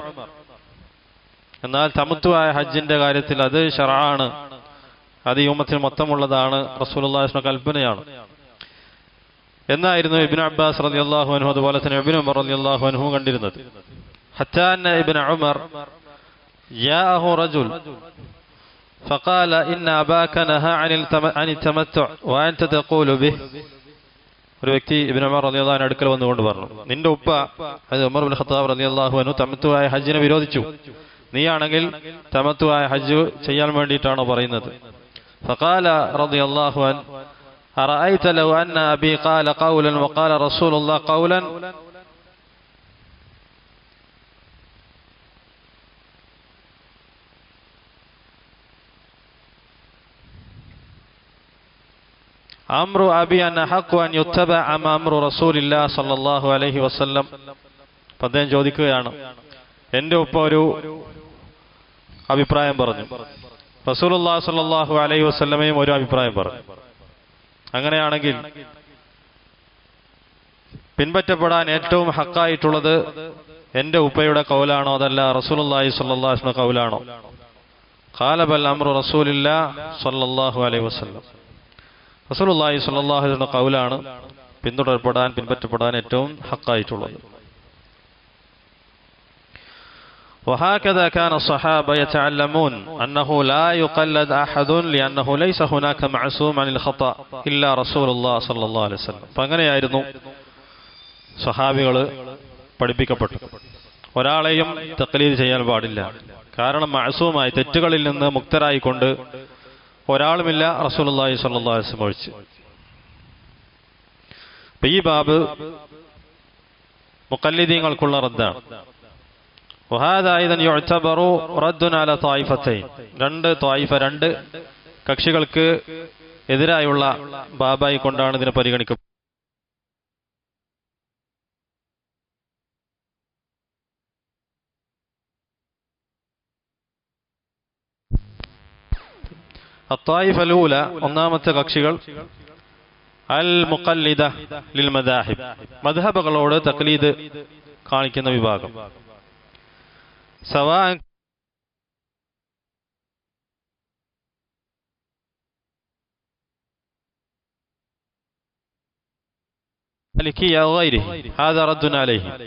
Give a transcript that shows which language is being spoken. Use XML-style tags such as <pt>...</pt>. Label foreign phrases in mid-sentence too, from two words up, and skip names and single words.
<ml>എന്നാൽ തമത്തുആയ ഹജ്ജിന്റെ കാര്യത്തിൽ അത് ശർആണ്, അത് ഈ ഉമ്മത്തിന് മൊത്തമുള്ളതാണ്,</ml> <ar>رسول الله صلى الله عليه وسلم</ar> <ml>കൽപ്പനയാണ് എന്നായിരുന്നു ഇബ്നു അബ്ബാസ്</ml> <ar>رضي الله عنه</ar> <ml>അതുപോലെ തന്നെ ഇബ്നു ഉമർ</ml> <ar>رضي الله عنه</ar> <ml>കണ്ടിരുന്നത്.</ml> <ar>حتى أن ابن عمر جاءه رجل فقال إن أباك نهى عن التمتع وأنت تقول به.</ar> <ml>ഒരു വ്യക്തി ഇബ്നു ഉമർ</ml> <ar>رضي الله عنه</ar> <ml>അടുക്കൽ വന്നുകൊണ്ട് പറഞ്ഞു, നിന്റെ ഉപ്പ അത് ഉമർ ഇബ്നു ഖത്താബ്</ml> <ar>رضي الله عنه</ar> <ml>തമത്തുആയ ഹജ്ജിനെ വിരോധിച്ചു, നീയാണെങ്കിൽ തമത്തുആയ ഹജ്ജ് ചെയ്യാൻ വേണ്ടിയിട്ടാണോ പറയുന്നത്?</ml> <ar>فقال رضي الله عنه أرأيت لو أن أبي قال قولا وقال رسول الله قولا أمر أبي أن حق أن يتبع أما أمر رسول الله صلى الله عليه وسلم.</ar> <ml>അദ്ദേഹം ചോദിക്കുകയാണ്, എൻ്റെ ഉപ്പ ഒരു അഭിപ്രായം പറഞ്ഞു,</ml> <ar>رسول الله صلى الله عليه وسلم</ar> <ml>ഒരു അഭിപ്രായം പറഞ്ഞു. അങ്ങനെയാണെങ്കിൽ പിൻപറ്റപ്പെടാൻ ഏറ്റവും ഹക്കായിട്ടുള്ളത് എൻ്റെ ഉപ്പയുടെ കൗലാണോ അതല്ല</ml> <ar>رسول الله صلى الله عليه وسلم</ar> <ml>കൗലാണോ?</ml> <ar>قال بل أمر رسول الله صلى الله عليه وسلم. رسول الله صلى الله عليه وسلم</ar> <ml>കൗലാണ് പിൻപറ്റപ്പെടാൻ ഏറ്റവും ഹക്കായിട്ടുള്ളത്.</ml> <ar>وهكذا كان الصحابة يتعلمون أنه لا يقلد أحد لأنه ليس هناك معصوم عن الخطأ إلا رسول الله صلى الله عليه وسلم.</ar> <ml>അങ്ങനെയായിരുന്നു സ്വഹാബികൾ പഠിപ്പിക്കപ്പെട്ടു. ഒരാളെയും തഖ്ലീദ് ചെയ്യാൻ പാടില്ല, കാരണം മഅസൂമായി തെറ്റുകളിൽ നിന്ന് മുക്തരായിക്കൊണ്ട് ഒരാളുമില്ല</ml> <ar>رسول الله صلى الله عليه وسلم</ar> <ml>ഒഴിച്ച്. ഈ ബാബ് മുഖല്ലിദീങ്ങൾക്കുള്ള റദ്ദാണ്.</ml> <ar>وهذا أيضا يعتبر رد على طائفتين.</ar> <ml>രണ്ട് കക്ഷികൾക്ക് എതിരായുള്ള ബാബായി കൊണ്ടാണ് ഇതിനെ പരിഗണിക്കുന്നത്.</ml> <ar>الطائفة الأولى</ar> <ml>ഒന്നാമത്തെ കക്ഷികൾ</ml> <ar>المقلدة للمذاهب,</ar> <ml>മദ്ഹബുകളോട് തഖ്ലീദ് കാണിക്കുന്ന വിഭാഗം.</ml> <ar>سواء مالكية أو غيره هذا رد عليه.</ar>